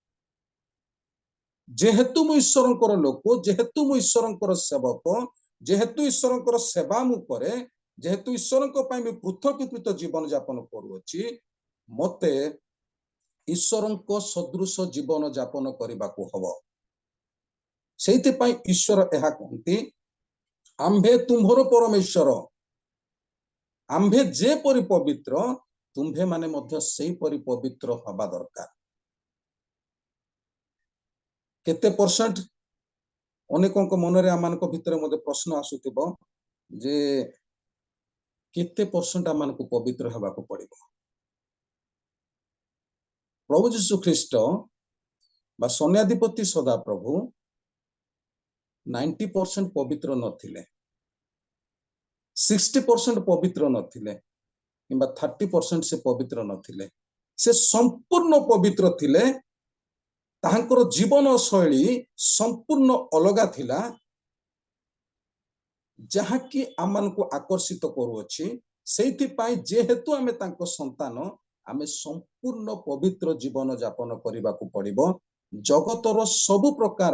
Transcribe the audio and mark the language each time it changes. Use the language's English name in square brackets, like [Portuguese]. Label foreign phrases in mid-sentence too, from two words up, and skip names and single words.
[Odia] ଯେହେତୁ ମୁଁ ଈଶ୍ୱରଙ୍କର ଲୋକ ଯେହେତୁ ମୁଁ ଈଶ୍ୱରଙ୍କର ସେବକ ଯେହେତୁ ଈଶ୍ୱରଙ୍କର ସେବା ମୁଁ କରେ ଯେହେତୁ ଈଶ୍ୱରଙ୍କ ପାଇଁ ମୁଁ ପୃଥକୀକୃତ ଜୀବନ ଯାପନ କରୁଛି ମତେ ଈଶ୍ୱରଙ୍କ ସଦୃଶ ଜୀବନ ଯାପନ କରିବାକୁ ହେବ ସେଥି ପାଇଁ ଈଶ୍ୱର ଏହା କହନ୍ତି ଆମ୍ଭେ ତୁମ୍ଭର ପରମେଶ୍ୱର ଆମ୍ଭେ ଯେ ପରି ପବିତ୍ର ତୁମ୍ଭେ ମାନେ ମଧ୍ୟ ସେହି ପରି ପବିତ୍ର ହେବା ଦରକାର କେତେ ପରସେଣ୍ଟ ଅନେକଙ୍କ ମନରେ ଆମମାନଙ୍କ ଭିତରେ ମଧ୍ୟ ପ୍ରଶ୍ନ ଆସୁଥିବ ଯେ କେତେ ପରସେଣ୍ଟ ଆମମାନଙ୍କୁ ପବିତ୍ର ହେବାକୁ ପଡ଼ିବ ପ୍ରଭୁ ଯୀଶୁ ଖ୍ରୀଷ୍ଟ ବା ସୈନ୍ୟାଧିପତି ସଦା ପ୍ରଭୁ 90% ପବିତ୍ର ନଥିଲେ 60% ପବିତ୍ର ନଥିଲେ କିମ୍ବା 30% ସେ ପବିତ୍ର ନଥିଲେ ସେ ସମ୍ପୂର୍ଣ୍ଣ ପବିତ୍ର ଥିଲେ ତାହାଙ୍କର ଜୀବନ ଶୈଳୀ ସମ୍ପୂର୍ଣ୍ଣ ଅଲଗା ଥିଲା ଯାହା କି ଆମମାନଙ୍କୁ ଆକର୍ଷିତ କରୁଛି ସେଥି ପାଇଁ ଯେହେତୁ ଆମେ ତାଙ୍କ ସନ୍ତାନ ଆମେ ସମ୍ପୂର୍ଣ୍ଣ ପବିତ୍ର ଜୀବନ ଯାପନ କରିବାକୁ ପଡ଼ିବ ଜଗତର ସବୁ ପ୍ରକାର